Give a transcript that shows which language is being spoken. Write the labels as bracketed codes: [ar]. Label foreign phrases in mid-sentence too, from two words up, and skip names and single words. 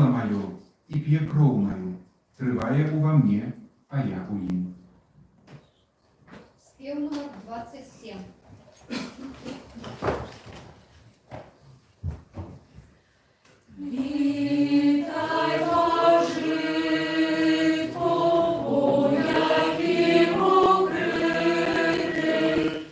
[uk] моє і п'є кров мою, триває ува мне, а я у ім. [be] Спев номер 27. [uk] Вітай, Божий, тобою, який покритий,